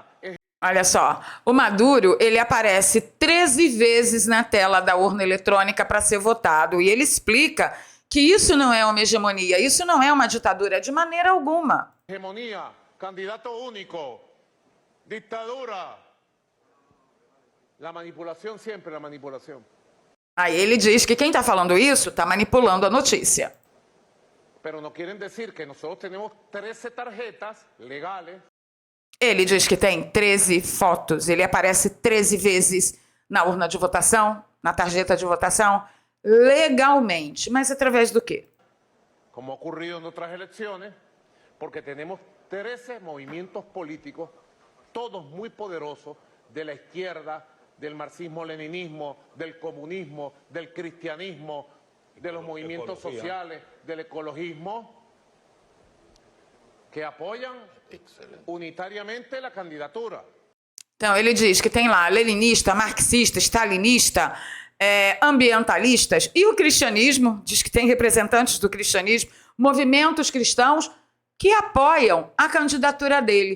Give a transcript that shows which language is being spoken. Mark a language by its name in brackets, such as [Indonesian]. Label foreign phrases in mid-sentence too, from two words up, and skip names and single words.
[Portuguese] Olha só, o Maduro, ele aparece 13 vezes na tela da urna eletrônica para ser votado, e ele explica que isso não é uma hegemonia, isso não é uma ditadura de maneira alguma. Hegemonia, candidato único, ditadura. La manipulação, sempre a manipulação. Aí ele diz que quem está falando isso está manipulando a notícia. [Spanish] Pero no quieren decir que nosotros tenemos 13 tarjetas legales. [Portuguese] Ele diz que tem 13 fotos, ele aparece 13 vezes na urna de votação, na tarjeta de votação, legalmente. Mas através do quê? Como ocorrido em outras eleições, porque temos 13 movimentos políticos, todos muito poderosos, [Spanish] de la izquierda, del marxismo-leninismo, del comunismo, del cristianismo, de los movimientos sociales, del ecologismo, [Portuguese] que apoiam unitariamente a candidatura. Então, ele diz que tem lá leninista, marxista, stalinista, ambientalistas, e o cristianismo, diz que tem representantes do cristianismo, movimentos cristãos que apoiam a candidatura dele.